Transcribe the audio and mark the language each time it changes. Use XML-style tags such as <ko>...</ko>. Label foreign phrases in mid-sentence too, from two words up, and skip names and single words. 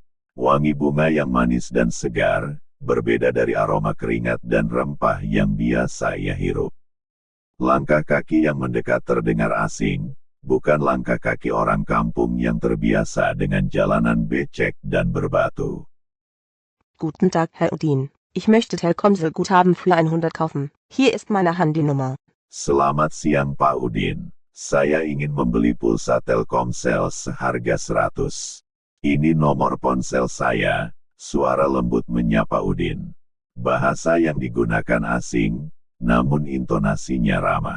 <id>Wangi bunga yang manis dan segar, berbeda dari aroma keringat dan rempah yang biasa ia hirup. Langkah kaki yang mendekat terdengar asing, bukan langkah kaki orang kampung yang terbiasa dengan jalanan becek dan berbatu.</id> <de>Guten Tag, Herr Udin. Ich möchte Telkomsel-Guthaben für 100 kaufen. Hier ist meine Handynummer.</de> <id>Selamat siang Pak Udin. Saya ingin membeli pulsa Telkomsel seharga 100. Ini nomor ponsel saya, suara lembut menyapa Udin. Bahasa yang digunakan asing, namun intonasinya ramah.</id>